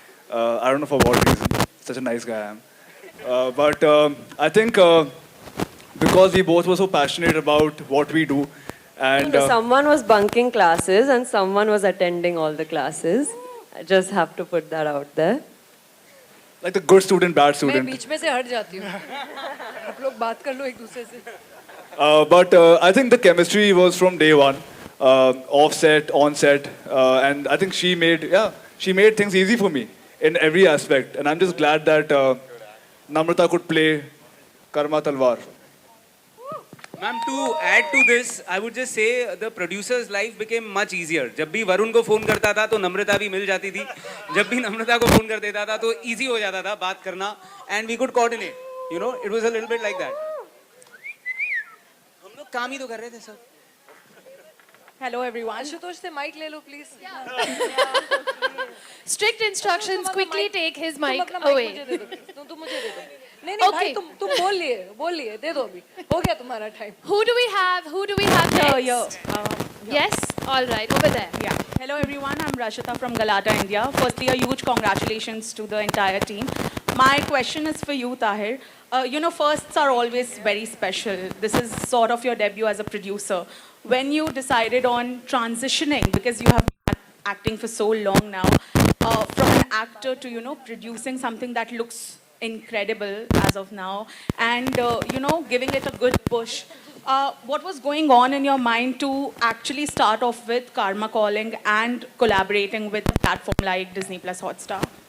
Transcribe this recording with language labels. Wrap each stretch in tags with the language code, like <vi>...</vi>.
<en>I don't know for what reason. Such a nice guy I am. But I think because we both were so passionate about what we do, and someone was bunking classes and someone was attending all the classes. I just have to put that out there. Like the good student, bad student.</en> <hi>मैं बीच में से हट जाती हूँ. आप लोग बात कर लो एक दूसरे से.</hi> <en>But I think the chemistry was from day one. offset, onset, and I think she made things easy for me in every aspect. And I'm just glad that Namrata could play Karmma Talwar. Ma'am, to add to this, I would just say the producer's life became much easier.</en> <hi>जब भी वरुण को phone करता था तो नम्रता भी मिल जाती थी. जब भी नम्रता को फोन कर देता था तो easy हो जाता था बात करना,</hi> <en>and we could coordinate. You know, it was a little bit like that.</en> <hi>हम लोग काम ही तो कर रहे थे सब.</hi> <en>Hello everyone.</en> <hi>आशुतोष से mic ले लो please.</hi> <en>Strict instructions, quickly take his mic away.</en> <hi>तुम मुझे दे दो. नहीं नहीं भाई तुम बोल लिए दे दो अभी. हो गया तुम्हारा time.</hi> <en>Who do we have next? Yes, all right, over there. Yeah. Hello everyone, I'm Rashita from Galata, India. Firstly, a huge congratulations to the entire team. My question is for you, Tahir. You know, firsts are always very special. This is sort of your debut as a producer. When you decided on transitioning, because you have been acting for so long now, from an actor to, you know, producing something that looks incredible as of now, and, you know, giving it a good push, what was going on in your mind to actually start off with Karmma Calling and collaborating with a platform like Disney Plus Hotstar?</en>